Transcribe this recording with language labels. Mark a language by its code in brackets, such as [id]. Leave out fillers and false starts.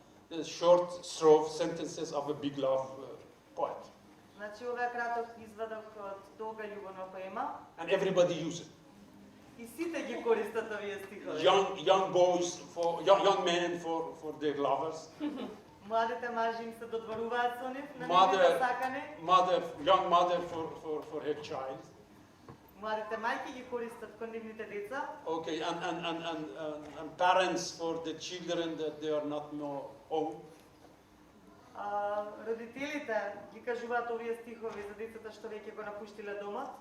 [en] This is short strophe sentences of a big love poet. [mk] Значи ова е краток извадок од долга љубовна поема [en] And everybody uses it. [mk] и сите ги користат овие стихови. [en] Young boys, young men for their lovers. [mk] Младите мажи им се додворуваат со нив, на [en] Mother- [mk] нивните сакани. [en] Young mother for her child. [mk] Младите мајки ги користат кон нивните деца. [en] Okay, and parents for the children that they are not more old. [mk] Родителите ги кажуваат овие стихови за децата што веќе го напуштиле домот.